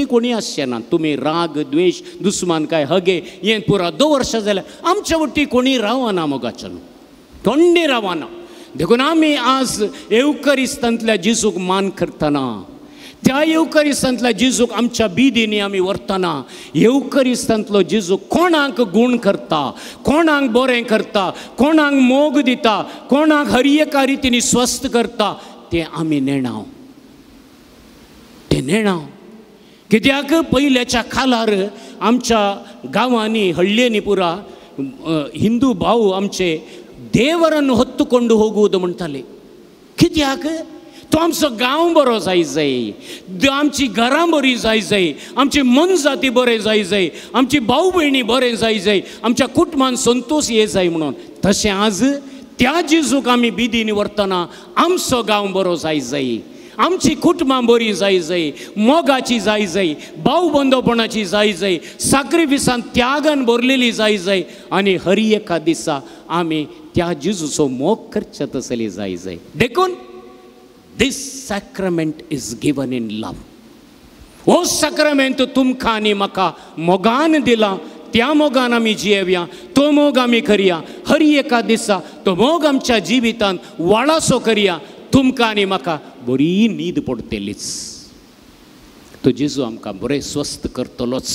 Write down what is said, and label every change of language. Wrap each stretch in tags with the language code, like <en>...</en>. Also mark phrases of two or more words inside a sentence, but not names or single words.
<kok>कोणी आसचें ना तुमी राग द्वेश दुस्मान काय हगे हें पुरा 2 वर्सां जाल्यार आमच्या वट्टी कोणी रावना मोगाचो कोणी रावना देखून आमी आज येवकरिस्तांतल्या जेजूक मान करतना त्या येवकरिस्तांतल्या जेजूक आमच्या बिदींनी आमी व्हरतना येवकरिस्तांतलो जेजू कोणाक गूण करता कोणाक बरें करता कोणाक मोग दिता कोणाक हर एका रितीनी स्वस्थ करता ते आमी नेणाव, ते नेणाव. कित्याक पयल्याच्या काळार आमच्या गांवांनी हळ्ळेनी पुरा हिंदू भाव आमचे देवरान</kok> <kn>ಹೊತ್ತುಕೊಂಡು ಹೋಗುವುದು</kn> <kok>म्हणटाले. कित्याक तो आमचो गांव बरो जाय जाय, आमची घरां बरी जाय जाय, आमची मन जाती बरें जाय जाय, आमची भाऊ भयणी बरें जाय जाय, आमच्या कुटुंबान संतोष ये जाय म्हणून. तशें आज त्या जेजूक आमी बिदीन व्हरतना आमचो गांव बरो जाय जाय, आमची कुटुंबां बरी जाय जाय, मोगाची जाय जाय, भाव बंदोपणाची जाय जाय, सॅक्रिफिसान त्यागान भरलेली जाय जाय आणि हर एका दिसा आमी त्या जेजूचो मोग करचे तसली जाय जाय.</kok> <en>देखून this sacrament is given in love.</en> <kok>हो सॅक्रमेंट तुमकां आनी म्हाका मोगान दिला. त्या मोगान आमी जियेवया, तो मोग आमी करया. हर एका दिसा तो मोग आमच्या जिवितान वाळासो करया. तुमकां आनी म्हाका बरी न्हीद पडटलीच. तो जेजू आमकां बरें स्वस्थ करतलोच.</kok>